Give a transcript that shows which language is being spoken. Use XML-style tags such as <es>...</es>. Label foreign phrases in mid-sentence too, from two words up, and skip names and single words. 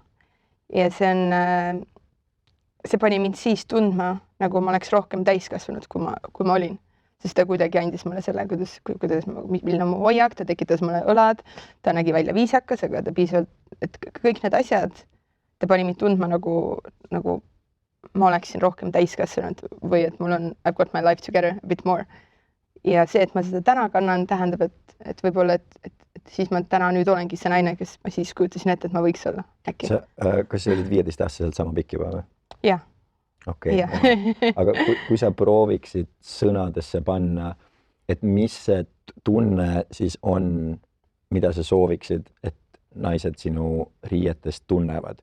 <et>Ja see pani mind siis tundma, nagu ma oleks rohkem täiskasvanud, kui ma olin. Sest ta kuidagi andis mulle selle, milline on mu hoiak, ta tekitas mulle õlad, ta nägi välja viisakas, aga ta piisavalt, et kõik need asjad, ta pani mind tundma nagu ma oleksin rohkem täiskasvanud või et mul on</et> <en>I've got my life together a bit more.</en> <et>Ja see, et ma seda täna kannan, tähendab, et võib-olla, et siis ma täna nüüd olengi see naine, kes ma siis kujutasin ette, et ma võiks olla äkki. Kas sa olid 15-aastaselt sama pikk juba või? Jah. Okei. Aga kui sa prooviksid sõnadesse panna, et mis see tunne siis on, mida sa sooviksid, et naised sinu riietest tunnevad?</et>